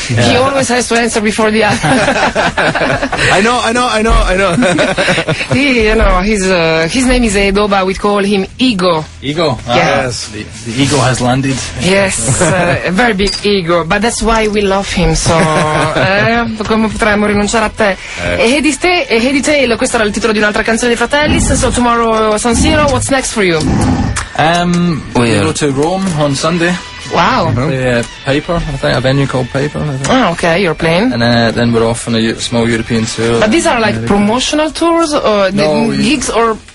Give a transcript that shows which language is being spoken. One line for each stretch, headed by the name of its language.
English: Yeah. He always has to answer before the other. I know. His name is Edo, but we call him Ego. Ego? Yeah. Yes. The ego has landed. Yes, a very big ego, but that's why we love him so.
Italian: Come potremmo rinunciare a te? Heady Tail, questo era il titolo di un'altra canzone dei Fratellis.
English: So tomorrow San Siro, what's next for you? We go to Rome on Sunday. Wow. Paper, I think, a venue called Paper. Oh, okay, you're playing. And then we're off on a small European tour. But these are like promotional tours or gigs or?